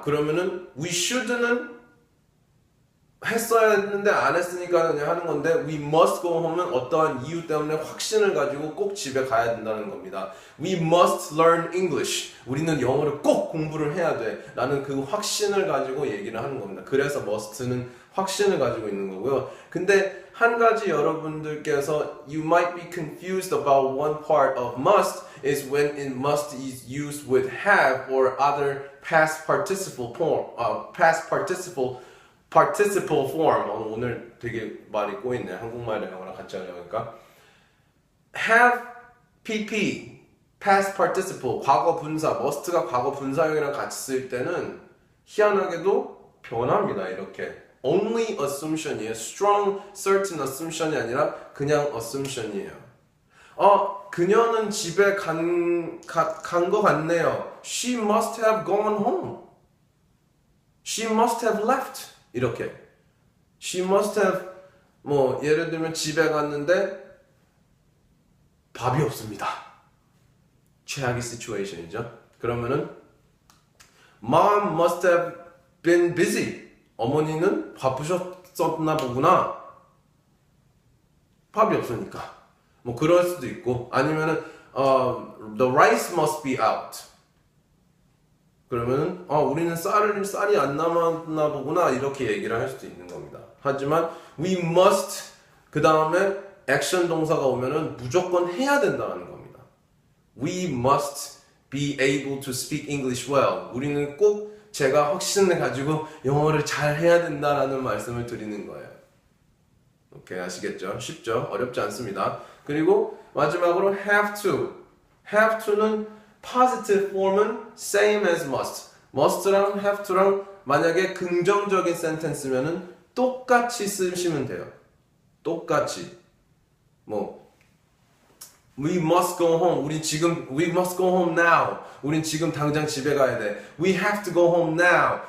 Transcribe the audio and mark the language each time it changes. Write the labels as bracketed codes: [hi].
[ko] 그러면은 we should는 했어야 했는데 안 했으니까 그냥 하는 건데 [en] we must go home [ko] 은 어떠한 이유 때문에 확신을 가지고 꼭 집에 가야 된다는 겁니다. [en] We must learn English. [ko] 우리는 영어를 꼭 공부를 해야 돼. 라는 그 확신을 가지고 얘기를 하는 겁니다. 그래서 must는 확신을 가지고 있는 거고요. 근데 한 가지 여러분들께서 [en] you might be confused about one part of must is when it must is used with have or other past participle form. [ko] 오늘 되게 말이 꼬이네. 한국말이랑 영어랑 같이 하려니까. have, pp, past participle, 과거 분사, must가 과거 분사형이랑 같이 쓸 때는 희한하게도 변합니다. 이렇게. only assumption이에요. strong, certain assumption이 아니라 그냥 assumption이에요. 그녀는 집에 간 거 같네요. [en] She must have gone home. She must have left. [ko] 이렇게. [en] She must have [ko] 예를 들면 집에 갔는데 밥이 없습니다. 최악의 situation이죠. 그러면은 [en] Mom must have been busy. [ko] 어머니는 바쁘셨었나 보구나. 밥이 없으니까. 그럴 수도 있고 아니면은 [en] the rice must be out. [ko] 그러면은 우리는 쌀이 안 남았나 보구나 이렇게 얘기를 할 수도 있는 겁니다. 하지만 we must 그 다음에 액션 동사가 오면은 무조건 해야 된다는 겁니다. [en] We must be able to speak English well. [ko] 우리는 꼭 제가 확신을 가지고 영어를 잘 해야 된다라는 말씀을 드리는 거예요. 오케이, 아시겠죠? 쉽죠? 어렵지 않습니다. 그리고 마지막으로 have to. [en] have to는 positive form은 same as must. [ko] must랑 have to랑 만약에 긍정적인 센텐스면은 똑같이 쓰시면 돼요. 똑같이. [en] We must go home. We must go home now. [ko] 우린 지금 당장 집에 가야 돼. [en] We have to go home now.